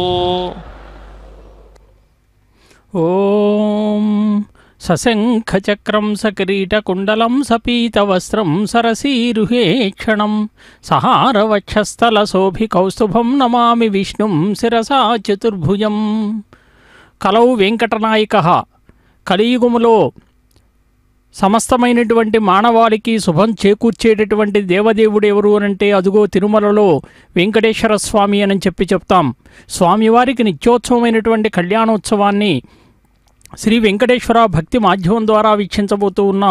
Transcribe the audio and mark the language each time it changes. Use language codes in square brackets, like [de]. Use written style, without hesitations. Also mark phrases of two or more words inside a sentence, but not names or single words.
[sa] ओम सशंखचक्रं सकिरीटकुण्डलं सपीतवस्त्रं सरसीरुहेक्षणं सहारवक्षस्थलशोभिकौस्तुभं नमामि विष्णुं शिरसा चतुर्भुजं। कलौ वेंकटनायकः [te] కలియుగములో సమస్తమైనటువంటి మానవాళికి శుభం చేకూర్చేటటువంటి దేవదేవుడు ఎవరు అనంటే అదుగో తిరుమలలో వెంకటేశ్వర స్వామి అని చెప్తాం। స్వామివారికి నిత్యోత్సవమైనటువంటి కళ్యాణోత్సవాన్ని శ్రీ వెంకటేశ్వర భక్తి మాధ్యమం ద్వారా వీక్షించబోతూ ఉన్నాం।